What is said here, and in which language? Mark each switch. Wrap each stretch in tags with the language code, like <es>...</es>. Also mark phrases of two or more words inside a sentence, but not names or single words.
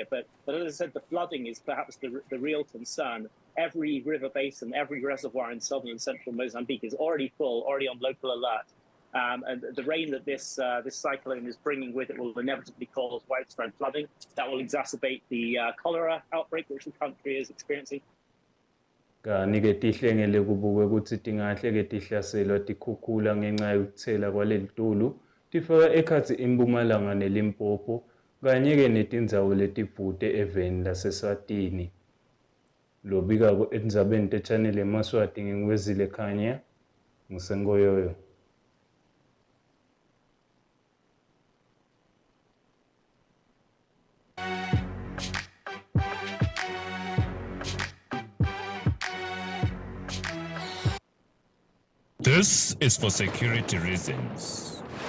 <en>But as I said, the flooding is perhaps the real concern. Every river basin, every reservoir in southern and central Mozambique is already full, already on local alert. And the rain that this cyclone is bringing with it will inevitably cause widespread flooding. That will exacerbate the cholera outbreak which the country is experiencing.</en> <ss>Kani-ke tihlengele kubukwe ukuthi tingahle-ke tihlaselwa tikhukhula ngenxa yokuthela kwaleli tulu tifaka ekhathi impumalanga nelimpopo kanye-ke netindzawo letibhude eveni laseswatini lobika-ko endzabeni te-Channel Yemaswati ngingiwezile khanya ngusengoyoyo.</ss> <en>This is for security reasons.</en>